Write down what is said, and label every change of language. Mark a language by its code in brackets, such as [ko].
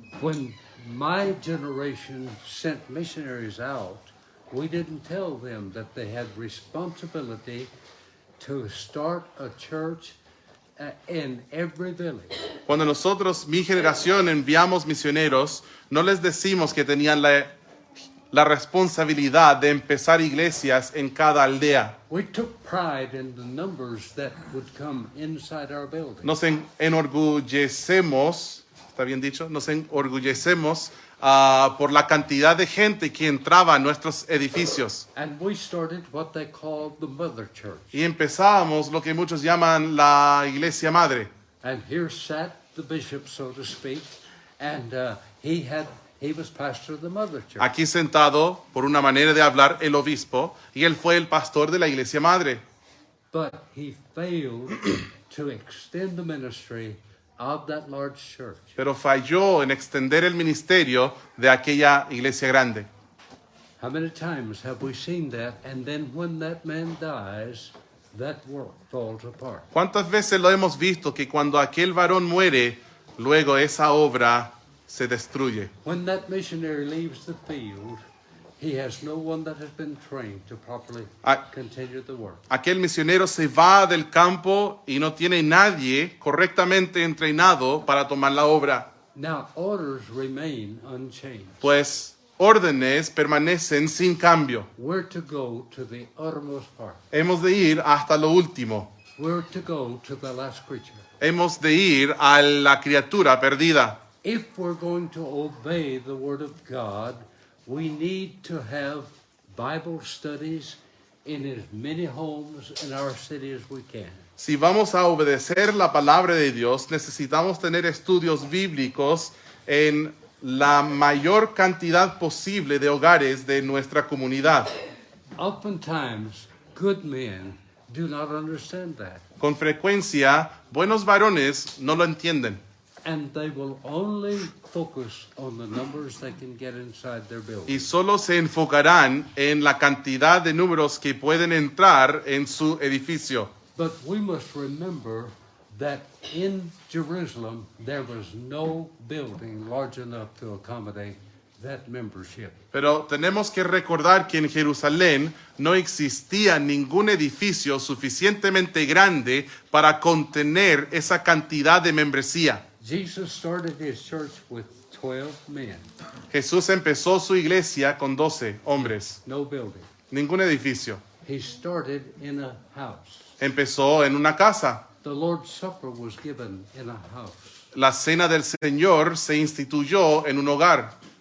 [en] When my generation sent missionaries out, we didn't tell them that they had responsibility to start a church in every village. [es] Cuando nosotros, mi generación, enviamos misioneros, no les decimos que tenían la responsabilidad de empezar iglesias en cada aldea. [en] We took pride in the numbers that would come inside our building. [es] Nos enorgullecemos, ¿está bien dicho? Nos enorgullecemos por la cantidad de gente que entraba a nuestros edificios. [en] And we started what they called the mother church. [es] Y empezábamos lo que muchos llaman la iglesia madre. [en] And here sat the bishop, so to speak, and he was pastor of the mother church. [es] Aquí sentado, por una manera de hablar, el obispo, y él fue el pastor de la iglesia madre. [en] But he failed to extend the ministry of that large church. [es] Pero falló en extender el ministerio de aquella iglesia grande. [en] How many times have we seen that? And then when that man dies, that work falls apart. [es] ¿Cuántas veces lo hemos visto que cuando aquel varón muere, luego esa obra se destruye? [en] When that missionary leaves the field, he has no one that has been trained to properly continue the work. [es] Aquel misionero se va del campo y no tiene nadie correctamente entrenado para tomar la obra. [en] Now, orders remain unchanged. [es] Pues órdenes permanecen sin cambio. [en] We're to go to the uttermost part. [es] Hemos de ir hasta lo último. [en] We're to go to the last creature. [es] Hemos de ir a la criatura perdida. [en] If we're going to obey the Word of God, we need to have Bible studies in as many homes in our city as we can. [es] Si vamos a obedecer la palabra de Dios, necesitamos tener estudios bíblicos en la mayor cantidad posible de hogares de nuestra comunidad. [en] Oftentimes, good men do not understand that, [es] Con frecuencia, buenos varones no lo entienden [en] and they will only focus on the numbers they can get inside their building. [es] y solo se enfocarán en la cantidad de números que pueden entrar en su edificio. [en] But we must remember that in Jerusalem, there was no building large enough to accommodate that membership. [es] Pero tenemos que recordar que en Jerusalén no existía ningún edificio suficientemente grande para contener esa cantidad de membresía. [en] Jesus started his church with 12 men, [es] Jesús empezó su iglesia con 12 hombres, [en] no building. [es] ningún edificio. [en] He started in a house. [es] Empezó en una casa. [en] The Lord's Supper was given in a house. [es] La cena del Señor se instituyó en un hogar.